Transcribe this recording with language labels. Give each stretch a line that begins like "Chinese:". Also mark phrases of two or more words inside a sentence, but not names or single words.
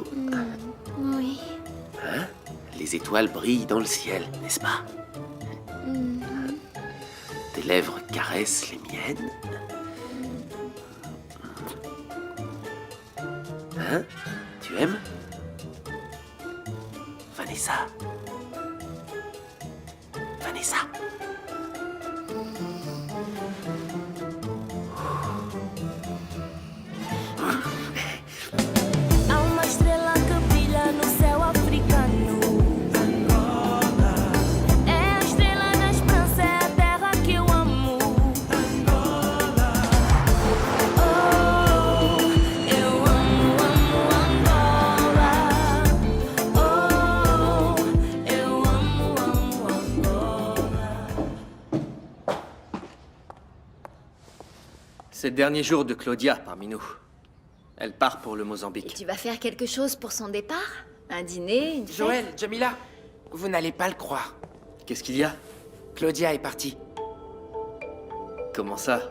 French: Oui. Hein? Les étoiles brillent dans le ciel, n'est-ce pas? Tes lèvres caressent les miennes. Hein? Tu aimes? Vanessa. Vanessa.
Portuguese: Há uma estrela que brilha no céu africano. Angola. É a estrela da esperança, é a terra que eu amo. Angola. Oh, eu amo, amo Angola. Oh, eu amo, amo Angola.
French: C'est le dernier jour de Claudia parmi nous. Elle part pour le Mozambique. Tu vas faire quelque chose pour son départ? Un dîner, une fête? Joël, Jamila, vous n'allez pas le croire. Qu'est-ce qu'il y a? Claudia est partie. Comment ça?